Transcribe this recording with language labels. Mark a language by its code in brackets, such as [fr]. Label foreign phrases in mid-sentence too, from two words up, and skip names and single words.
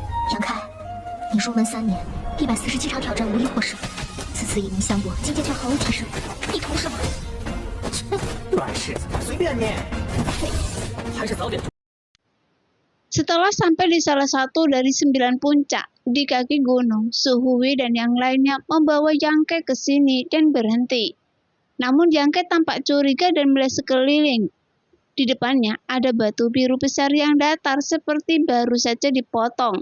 [zh] 杨开，你入门3年，147场挑战无一获胜，此次以名相搏，境界却毫无提升，你图什么？软柿子，随便你。还是早点。 [id] Setelah sampai di salah satu dari 9 puncak di kaki gunung, Suhui dan yang lainnya membawa Yangke ke sini dan berhenti. Namun Yangke tampak curiga dan melihat sekeliling. Di depannya ada batu biru besar yang datar seperti baru saja dipotong.